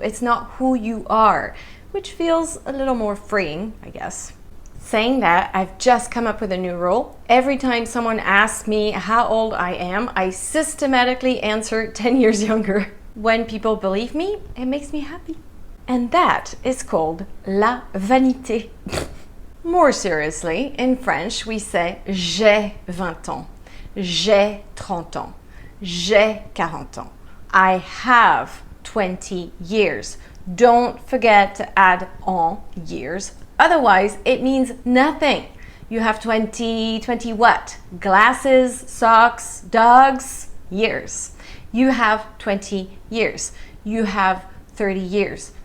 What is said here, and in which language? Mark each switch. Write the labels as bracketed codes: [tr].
[en] It's not who you are, which feels a little more freeing, I guess. Saying that, I've just come up with a new rule. Every time someone asks me how old I am, I systematically answer 10 years younger. When people believe me, it makes me happy. And that is called la vanité. More seriously, in French, we say [fr] j'ai 20 ans, j'ai 30 ans, j'ai 40 ans. [en] I have 20 years. Don't forget to add en years. Otherwise, it means nothing. You have 20 what? Glasses, socks, dogs, years. You have 20 years. You have 30 years.